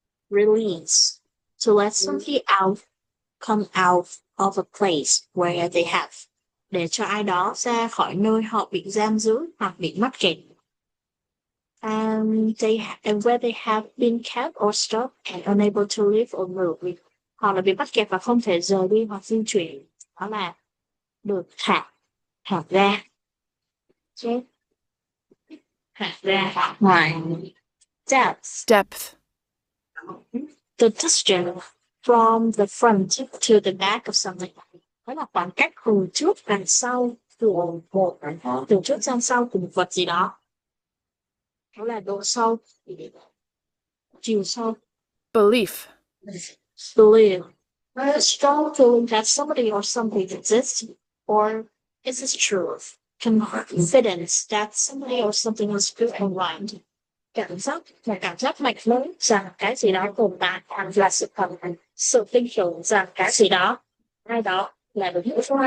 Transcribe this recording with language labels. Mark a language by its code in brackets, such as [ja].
[en] release, to let something out, come out of a place where they have, [vi] để cho ai đó ra khỏi nơi họ bị giam giữ hoặc bị mắc kẹt. [en] And where they have been kept or stuck and unable to live or move. [vi] Họ là bị mắc kẹt và không thể rời đi hoặc di chuyển. Đó là được thả ra. Okay. Thả ra ngoài. [en] Depth. The distance from the front to the back of something. [vi] Đó là khoảng cách từ trước đằng sau của từ trước sang sau của một vật gì đó. Đó là độ sâu, chiều sâu. [en] Belief. Believe. A strong feeling that somebody or something exists or is this truth. Confidence that somebody or something is good and right. [vi] Một cảm giác mạnh mẽ rằng cái gì đó tồn tại là sự thật, sự tin tưởng rằng cái gì đó, ai đó là đúng.